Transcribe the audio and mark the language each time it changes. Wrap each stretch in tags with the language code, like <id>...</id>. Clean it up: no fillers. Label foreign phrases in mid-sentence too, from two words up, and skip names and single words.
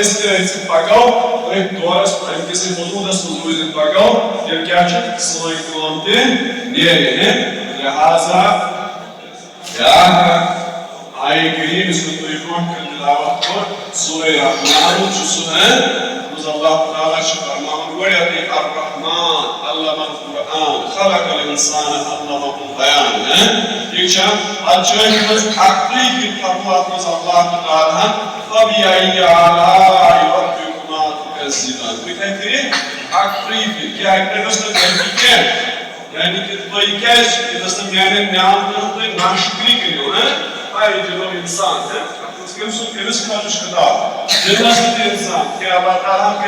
<ks>أسۍ تہِ أتھۍ سۭتۍ پکو أتھۍ دورس اَمہِ کِس وجوٗدس منٛز روٗزِتھ پکو تیٚلہِ کیٛاہ چھُ سٲنۍ کٲم تہِ نیرِ لہذا بیٛاکھ آیہِ کریم یُس مےٚ تۄہہِ برونٛٹھ کَنہِ تلاوت کوٚر سورہ رحمان چھُ سُہ اللہ تعالیٰ چھُ فرماوان گۄڈنیٚتھٕے</ks> <ar>الرحمن علم القرآن خلق الانسان علمہ البیان</ar> <ks>ٹھیک چھا اتھ جایہِ منٛز تقریٖبی فرموو اتھ منٛز اللہ تعالیٰ</ks> <ar>فبأي آلاء ربكما تكذبان</ar> <ks>تُہۍ کیٛاہ کٔرِو تقریٖبی کیٛاہ اَکہِ لٹہِ ٲس نہٕ غلطی کینٛہہ یعنی کہ تُہۍ کیٛازِ ییٚتہِ ٲس نہٕ میانٮ۪ن نعمتن تُہۍ ناشکری کٔرِو اے جنو انسان کٔمِس خٲطرٕ چھُ خطاب جنس تہِ انسان کیٛاہ اللہ تعالیٰ</ks>